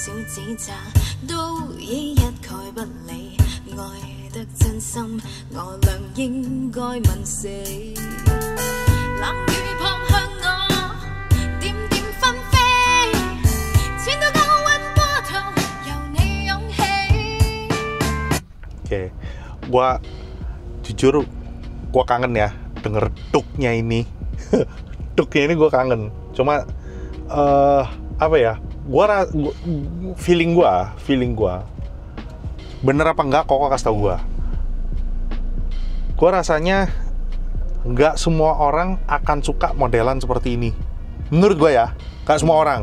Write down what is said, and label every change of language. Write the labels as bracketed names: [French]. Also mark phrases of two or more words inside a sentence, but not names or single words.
[Cantonese] 指責，都以一概不理。愛得真心，我倆應該問死。冷雨撲向我，點點紛飛，千到高溫波濤，由你湧起。 [Indonesian] Oke, gua jujur gua kangen ya denger duknya ini. Duknya ini gua kangen. Cuma apa ya? Feeling gua bener apa enggak Koko kasih tau gua rasanya nggak semua orang akan suka modelan seperti ini menurut gua ya, nggak semua orang.